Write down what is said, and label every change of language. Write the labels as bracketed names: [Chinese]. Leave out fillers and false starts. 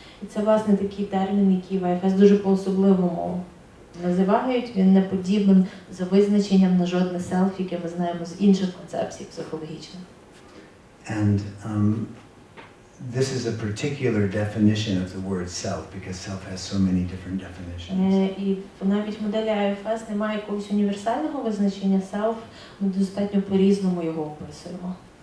[Ukrainian] І це, власне, такий термін, який в IFS дуже по-особливому називають. Він не подібний за визначенням на жодне self, яке ми знаємо з інших концепцій психологічних. [English] And this is a particular definition of the word self, because self has so many different definitions. [Ukrainian] І навіть в моделі IFS немає якогось універсального визначення self, ми достатньо по-різному його описуємо.